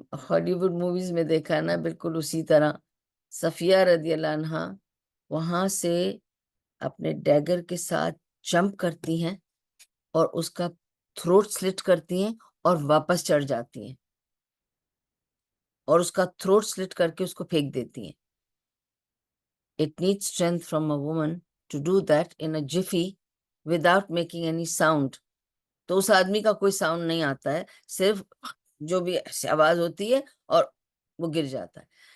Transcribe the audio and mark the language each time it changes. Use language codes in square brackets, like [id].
[hi] Hollywood movies में देखा है ना, बिल्कुल उसी तरह सफिया रजी अल्लाह अन्हा वहां से अपने डैगर के साथ जंप करती हैं और उसका थ्रोट स्लिट करती हैं और वापस चढ़ जाती हैं और उसका थ्रोट स्लिट करके उसको फेंक देती हैं. [en] It needs strength from a woman to do that in a jiffy without making any sound. [hi] तो उस आदमी का कोई साउंड नहीं आता है, सिर्फ जो भी आवाज होती है और वो गिर जाता है.